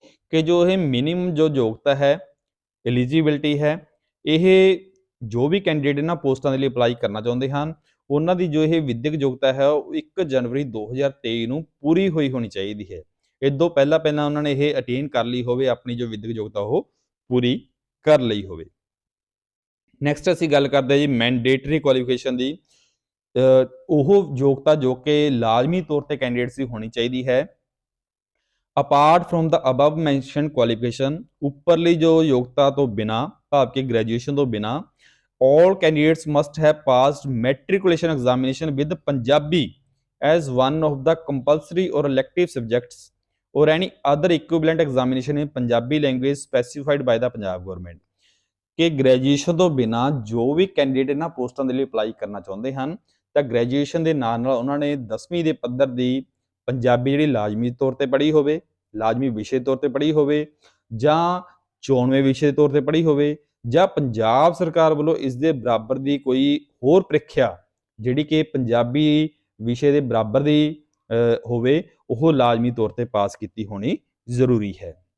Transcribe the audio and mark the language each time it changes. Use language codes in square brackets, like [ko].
[pa] ਕਿ ਜੋ ਇਹ ਮਿਨੀਮਮ ਜੋ ਯੋਗਤਾ ਹੈ, ਐਲੀਜੀਬਿਲਟੀ ਹੈ, ਇਹ ਜੋ ਵੀ ਕੈਂਡੀਡੇਟ ਇਹਨਾਂ ਪੋਸਟਾਂ ਦੇ ਲਈ ਅਪਲਾਈ ਕਰਨਾ ਚਾਹੁੰਦੇ ਹਨ, ਉਹਨਾਂ ਦੀ ਜੋ ਇਹ ਵਿਦਿਅਕ ਯੋਗਤਾ ਹੈ ਉਹ 1 ਜਨਵਰੀ 2023 ਨੂੰ ਪੂਰੀ ਹੋਈ ਹੋਣੀ ਚਾਹੀਦੀ ਹੈ। ਇਸ ਤੋਂ ਪਹਿਲਾਂ ਉਹਨਾਂ ਨੇ ਇਹ ਅਟੇਨ ਕਰ ਲਈ ਹੋਵੇ, ਆਪਣੀ ਜੋ ਵਿਦਿਅਕ ਯੋਗਤਾ ਉਹ ਪੂਰੀ ਕਰ ਲਈ ਹੋਵੇ। ਨੈਕਸਟ ਅਸੀਂ ਗੱਲ ਕਰਦੇ ਹਾਂ ਜੀ ਮੈਂਡੇਟਰੀ ਕੁਆਲੀਫਿਕੇਸ਼ਨ ਦੀ। ਉਹ ਯੋਗਤਾ ਜੋ ਕਿ ਲਾਜ਼ਮੀ ਤੌਰ ਤੇ ਕੈਂਡੀਡੇਟਸ ਦੀ ਹੋਣੀ ਚਾਹੀਦੀ ਹੈ। [en] apart from the above mentioned qualification, [pa] ਉੱਪਰਲੀ ਜੋ ਯੋਗਤਾ ਤੋਂ ਬਿਨਾ, [en] ਭਾਵ ਕਿ ਗ੍ਰੈਜੂਏਸ਼ਨ ਤੋਂ ਬਿਨਾ, all candidates must have passed matriculation examination with Punjabi as one of the compulsory or elective subjects or any other equivalent examination in Punjabi language specified by the Punjab government। [pa] ਕਿ graduation ਤੋਂ ਬਿਨਾ ਜੋ ਵੀ candidate ਇਹਨਾਂ ਪੋਸਟਾਂ ਦੇ ਲਈ apply ਕਰਨਾ ਚਾਹੁੰਦੇ ਹਨ, ਤਾਂ ਗ੍ਰੈਜੂਏਸ਼ਨ ਦੇ ਨਾਲ ਨਾਲ ਉਹਨਾਂ ਨੇ 10ਵੀਂ ਦੇ ਪੱਧਰ ਦੀ ਪੰਜਾਬੀ ਜਿਹੜੀ ਲਾਜ਼ਮੀ ਤੌਰ ਤੇ ਪੜ੍ਹੀ ਹੋਵੇ, ਲਾਜ਼ਮੀ ਵਿਸ਼ੇ ਤੌਰ ਤੇ ਪੜ੍ਹੀ ਹੋਵੇ, ਜਾਂ 94 ਵਿਸ਼ੇ ਤੌਰ ਤੇ ਪੜ੍ਹੀ ਹੋਵੇ, ਜਾਂ ਪੰਜਾਬ ਸਰਕਾਰ ਵੱਲੋਂ ਇਸ ਦੇ ਬਰਾਬਰ ਦੀ ਕੋਈ ਹੋਰ ਪ੍ਰੀਖਿਆ ਜਿਹੜੀ ਕਿ ਪੰਜਾਬੀ ਵਿਸ਼ੇ ਦੇ ਬਰਾਬਰ ਦੀ ਹੋਵੇ, ਉਹ ਲਾਜ਼ਮੀ ਤੌਰ ਤੇ ਪਾਸ ਕੀਤੀ ਹੋਣੀ ਜ਼ਰੂਰੀ ਹੈ।